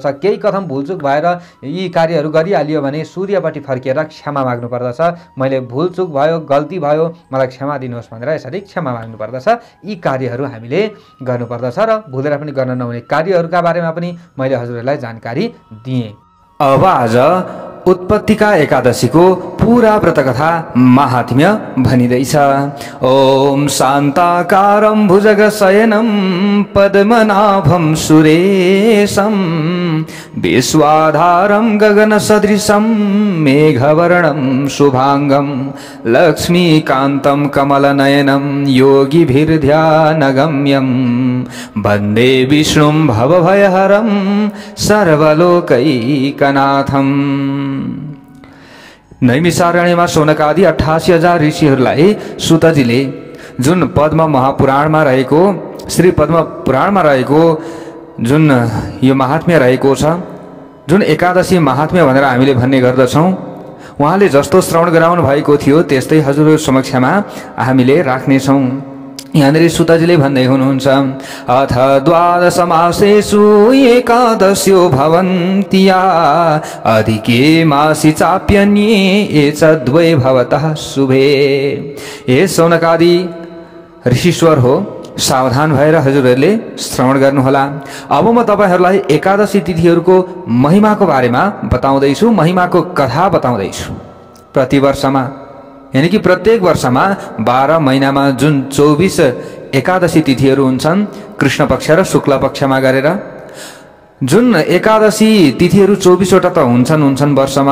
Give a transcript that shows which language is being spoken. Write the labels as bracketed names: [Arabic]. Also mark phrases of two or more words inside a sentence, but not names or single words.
[Nepali] केही कथम भुलचुक भएर यी कार्यहरू गरिहालियो भने सूर्यपट्टि फर्किएर क्षमा माग्नु पर्दछ। मैले भुलचुक भयो, गल्ती भयो, मलाई क्षमा दिनुहोस् भनेर यसरी क्षमा माग्नु पर्दछ। यी कार्यहरू हामीले गर्नुपर्दछ र भुलेर पनि गर्न नहुने कार्यहरूका बारेमा पनि मैले हजुरहरूलाई जानकारी दिएँ। अब आज उत्पत्तिका एकादशीको पूरा व्रतकथा महात्म्य भनिँदैछ। [Sanskrit] ओम शान्ताकारं भुजगशयनं पद्मनाभं सुरेशं विश्वाधारं गगनसदृशं मेघवर्णं शुभांगं लक्ष्मीकान्तं कमलनयनं योगिभिर्ध्यानगम्यं वन्दे विष्णुं भवभयहरं सर्वलोकैकनाथम्। [Nepali] नैमिषारण्यमा शौनकादि 88,000 ऋषिहरूलाई सुतजीले जुन पद्म महापुराणमा रहेको श्री पद्म पुराणमा रहेको जुन यो महात्म्य रहेको छ, जुन एकादशी महात्म्य भनेर हामीले भन्ने गर्दछौँ, उहाँले जस्तो श्रवण गराउनु भएको थियो त्यस्तै हजुरहरू समक्षमा हामीले राख्नेछौँ। यहाँनिर सुतजीले भन्दै हुनुहुन्छ, [Sanskrit] अथ द्वादश मासेषु एकादश्यो भवन्त्या अधिके मासि चाप्यन्ये ये च द्वे भवतः शुभे। [Nepali] हे शौनकादि ऋषीश्वर हो, सावधान भएर हजुरहरूले श्रवण गर्नुहोला। अब म तपाईहरूलाई एकादशी तिथिहरूको महिमाको बारेमा बताउँदैछु, महिमाको कथा बताउँदैछु। प्रतिवर्षमा यानी कि प्रत्येक वर्षमा 12 महिनामा जुन 24 एकादशी तिथिहरू हुन्छन्, कृष्ण पक्ष र शुक्ल पक्षमा गरेर जुन एकादशी तिथिहरू 24 वटा त हुन्छन् वर्षमा।